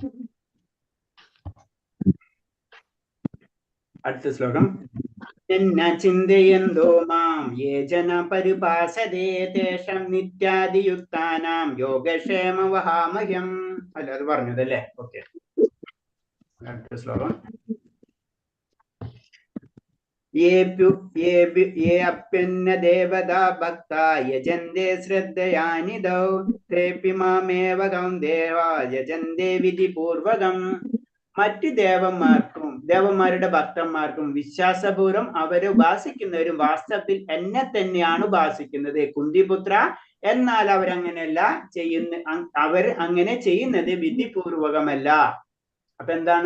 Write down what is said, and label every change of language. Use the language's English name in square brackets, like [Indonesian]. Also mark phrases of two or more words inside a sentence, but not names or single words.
[Malayalam] അടുത്ത ശ്ലോകം. [Sanskrit] ചിന്തയന്തോ മാം യേ ജന പരിപാസതേ തേഷം നിത്യാദിയുക്താനാം യോഗക്ഷേമ വഹാമഹ്യം. [Malayalam] അല്ല, അത് പറഞ്ഞതല്ലേ? ഓക്കെ. അടുത്ത ശ്ലോകം. [Sanskrit] ये अप्यन्न देवता भक्ता यजन्ते श्रद्धयानिदौ तेऽपि मामेव कौन्तेवा यजन्ते विधिपूर्वकम्. [Malayalam] മറ്റ് ദേവന്മാരുടെ ഭക്തന്മാർക്കും വിശ്വാസപൂർവ്വം അവരെ ഉപാസിക്കുന്നവരും വാസ്തവത്തിൽ എന്നെ തന്നെയാണ് ഉപാസിക്കുന്നത്. കുന്തിപുത്ര, എന്നാൽ അവരങ്ങനെയല്ല അവർ അങ്ങനെ ചെയ്യുന്നത് വിധിപൂർവകമല്ല. അപ്പൊ എന്താണ്?